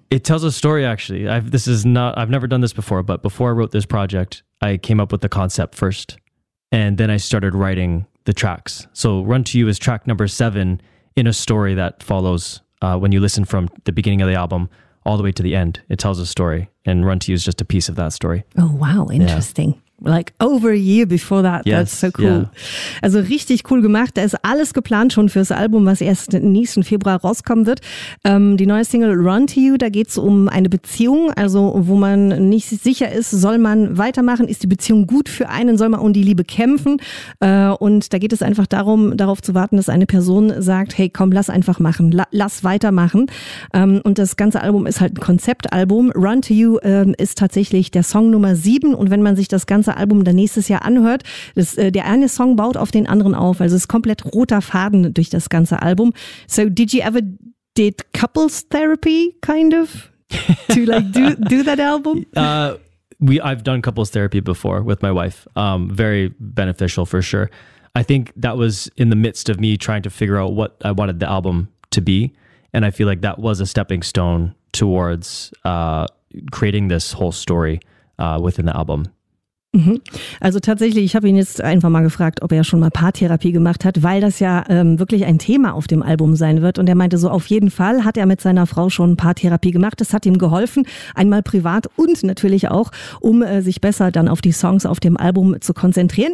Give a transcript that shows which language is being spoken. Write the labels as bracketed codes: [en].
[en] It tells a story, actually. I've never done this before, but before I wrote this project, I came up with the concept first, and then I started writing the tracks. So Run to You is track number 7 in a story that follows when you listen from the beginning of the album all the way to the end. It tells a story, and Run to You is just a piece of that story. Oh, wow, interesting. Yeah. Like over a year before that. Yes, that's so cool. Yeah. [de] Also richtig cool gemacht. Da ist alles geplant schon fürs Album, was erst nächsten Februar rauskommen wird. Die neue Single Run to You, da geht es um eine Beziehung, also wo man nicht sicher ist, soll man weitermachen? Ist die Beziehung gut für einen? Soll man um die Liebe kämpfen? Und da geht es einfach darum, darauf zu warten, dass eine Person sagt, hey komm, lass einfach machen, lass weitermachen. Und das ganze Album ist halt ein Konzeptalbum. Run to You ist tatsächlich der Song Nummer 7 und wenn man sich das ganze Album dann nächstes Jahr anhört. Der eine Song baut auf den anderen auf. Also es ist komplett roter Faden durch das ganze Album. [en] So did you ever did couples therapy kind of to like do that album? I've done couples therapy before with my wife. Very beneficial for sure. I think that was in the midst of me trying to figure out what I wanted the album to be. And I feel like that was a stepping stone towards creating this whole story within the album. [de] Also tatsächlich, ich habe ihn jetzt einfach mal gefragt, ob er schon mal Paartherapie gemacht hat, weil das ja wirklich ein Thema auf dem Album sein wird. Und er meinte so, auf jeden Fall hat er mit seiner Frau schon Paartherapie gemacht. Das hat ihm geholfen, einmal privat und natürlich auch, um sich besser dann auf die Songs auf dem Album zu konzentrieren.